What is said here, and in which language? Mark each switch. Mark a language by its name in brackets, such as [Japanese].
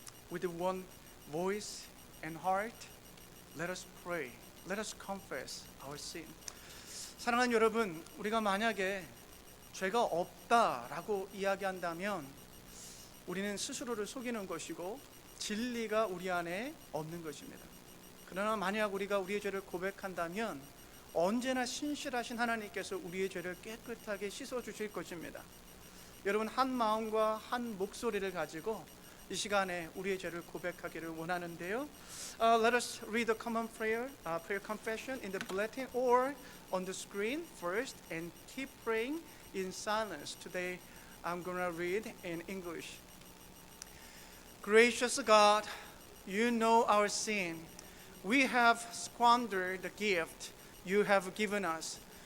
[English] With one voice and heart, let us pray. Let us confess our sin. [Korean] 사랑하는 여러분, 우리가 만약에 죄가 없다라고 이야기한다면 우리는 스스로를 속이는 것이고 진리가 우리 안에 없는 것입니다. 그러나 만약 우리가 우리의 죄를 고백한다면 언제나 신실하신 하나님께서 우리의 죄를 깨끗하게 씻어주실 것입니다. 여러분, 한 마음과 한 목소리를 가지고 이 시간에 우리의 죄를 고백하기를 원하는데요. [English] Let us read the common prayer confession in the bulletin or on the screen first, and keep praying in silence. Today I'm going to read in English. Gracious God, you know our sin. We have squandered the gift you have given us.